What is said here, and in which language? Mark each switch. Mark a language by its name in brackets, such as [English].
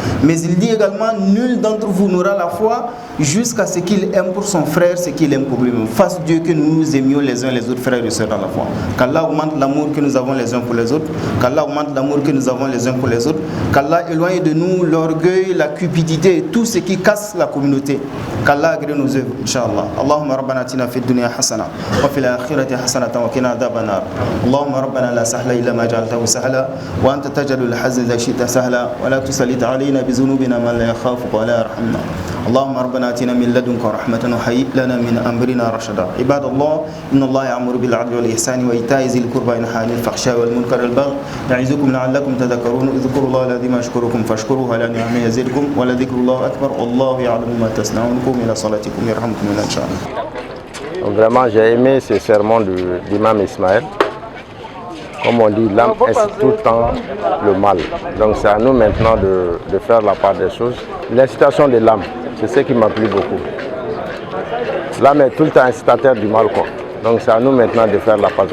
[French] Mais il dit également nul d'entre vous n'aura la foi jusqu'à ce qu'il aime pour son frère ce qu'il aime pour lui-même. Fasse Dieu que nous nous aimions les uns les autres, frères et sœurs dans la foi. Qu'Allah augmente l'amour que nous avons les uns pour les autres. Qu'Allah augmente l'amour que nous avons les uns pour les autres. Qu'Allah éloigne de nous l'orgueil, la cupidité et tout ce qui casse la communauté. Qu'Allah agrée nos œuvres, Inch'Allah. [Arabic] Allahumma rabbana atina fid dunya hasana wa fil akhirati hasana وقنا عذاب النار اللهم ربنا لا سهل إلا ما جعلته سهلا وأنت تجعل الحزن إذا شئت سهلا ولا تسلط علينا بذنوبنا من لا يخافك ولا يرحمنا اللهم ربنا آتنا من لدنك رحمة وهيئ لنا من أمرنا رشدا عباد الله إن الله يأمر بالعدل والإحسان وإيتاء ذي القربى وينهى عن الفحشاء والمنكر والبغي يعظكم لعلكم تذكرون اذكروا الله العظيم يشكركم فاشكروه على نعمه يزدكم ولذكر الله أكبر والله يعلم ما تصنعون قوموا إلى صلاتكم يرحمكم الله إن شاء الله. [French] Donc vraiment j'ai aimé ce sermon de l'imam Ismaël. Comme on dit, l'âme est tout le temps le mal. Donc c'est à nous maintenant de faire la part des choses. L'incitation de l'âme, c'est ce qui m'a plu beaucoup. L'âme est tout le temps incitateur du mal, quoi. Donc c'est à nous maintenant de faire la part.